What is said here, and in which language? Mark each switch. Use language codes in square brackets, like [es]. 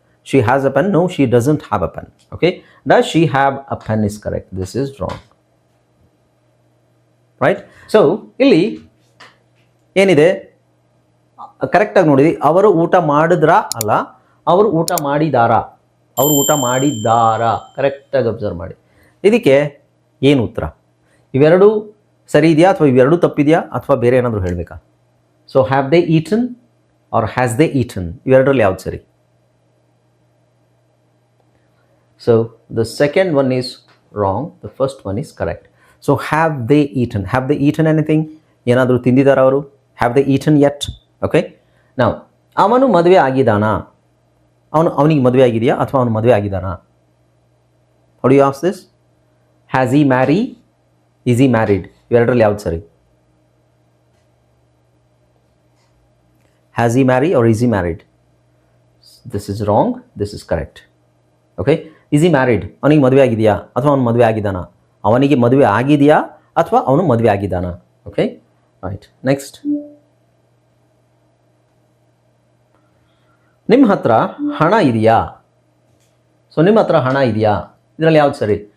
[en] She has a pen? No, she doesn't have a pen. Okay, does she have a pen is correct. This is wrong. Right? [kn] So ಇಲ್ಲಿ ಏನಿದೆ ಕರೆಕ್ಟಾಗಿ ನೋಡಿ. ಅವರು ಊಟ ಮಾಡಿದ್ರಾ ಅಲ್ಲ, ಅವರು ಊಟ ಮಾಡಿದಾರಾ? ಅವರು ಊಟ ಮಾಡಿದ್ದಾರಾ? ಕರೆಕ್ಟಾಗಿ ಅಬ್ಸರ್ವ್ ಮಾಡಿ. ಇದಕ್ಕೆ ಏನು ಉತ್ತರ? ಇವೆರಡು ಸರಿ ಇದೆಯಾ ಅಥವಾ ಇವೆರಡು ತಪ್ಪಿದೆಯಾ ಅಥವಾ ಬೇರೆ ಏನಾದರೂ ಹೇಳಬೇಕಾ? [en] so have they eaten or has they eaten, [kn] ಇವೆರಡರಲ್ಲಿ ಯಾವ್ದು ಸರಿ? [en] So the second one is wrong, the first one is correct. So have they eaten? Have they eaten anything? [kn] ಏನಾದರೂ ತಿಂದಿದ್ದಾರಾ ಅವರು? [en] Have they eaten yet? Okay. [kn] Now ಅವನು ಮದುವೆ ಆಗಿದ್ದಾನಾ? ಅವನಿಗೆ ಮದುವೆ ಆಗಿದೆಯಾ ಅಥವಾ ಅವನು ಮದುವೆ ಆಗಿದ್ದಾನಾ? [en] How do you ask this? Has he married? Is he married? [kn] ಇವೆರಡರಲ್ಲಿ ಯಾವ್ದು ಸರಿ? [en] Has he married or is he married? This is wrong, this is correct. Okay. Is he married? [kn] ಅವನಿಗೆ ಮದುವೆ ಆಗಿದೆಯಾ ಅಥವಾ ಅವನು ಮದುವೆ ಆಗಿದ್ದಾನಾ? ಅವನಿಗೆ ಮದುವೆ ಆಗಿದೆಯಾ ಅಥವಾ ಅವನು ಮದುವೆ ಆಗಿದ್ದಾನಾ? Okay, right. ನೆಕ್ಸ್ಟ್, ನಿಮ್ಮ ಹತ್ರ ಹಣ ಇದೆಯಾ? ಸೊ ನಿಮ್ಮ ಹತ್ರ ಹಣ ಇದೆಯಾ, ಇದರಲ್ಲಿ ಯಾವ್ದು ಸರಿ?